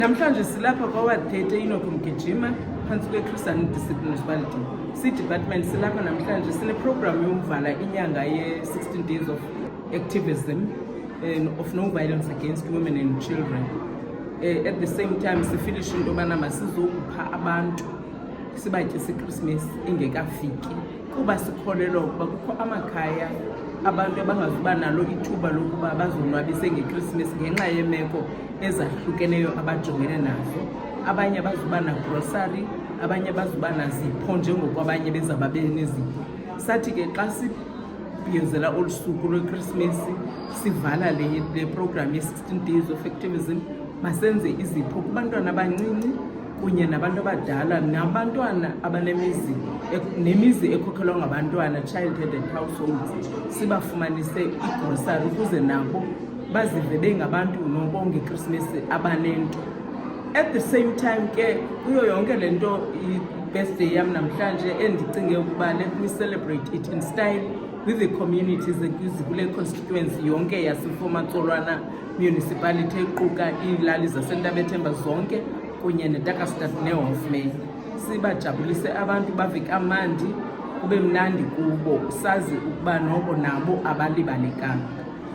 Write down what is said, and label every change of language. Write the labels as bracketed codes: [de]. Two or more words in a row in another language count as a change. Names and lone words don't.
[xh] Namhlanje silapha kwaWard30 Enoch Mgijima phantsi kweChristian Discipline Municipality. Department silapha namhlanje sineprogram yokuvala inyanga ye- [en] 16 days of activism of no violence against women and children. At the same time [xh] sifilishe into yobana masizokupha abantu sibatyise iChristmas ingekafiki kuba sikholelwa ukuba kukho amakhaya abantu abangazuba nalo ithuba lokuba bazonwabise ngeChristmas ngenxa yeemeko ezahlukeneyo abajongene nazo. Abanye bazuba na grocery, abanye bazuba nazipho njengokwabanye bezaba benezipho. Sathi ke xa sibhiyozela olu suku lweChristmas sivala le program ye- [en] 16 days of activism, [xh] masenze izipho kubantwana abancinci kunye nabantu abadala nabantwana nemizi ekhokhelwa ngabantwana, [en] child-headed households, [xh] sibafumanise igrosari ukuze nabo bazive bengabantu noko ngeChristmas abanento. [en] At the same time [xh] ke kuyo yonke lento i-birthday yam namhlanje endicinge ukuba [en] let me celebrate it in style with the communities [xh] ekule constituency yonke yaseMfomatsolwana municipality equka iilali zaseNtabethemba zonke kunye neTakastad neHofmeyr. Sibajabulise abantu bave kamandi, kube mnandi kubo, sazi ukuba noko nabo abalibalekanga.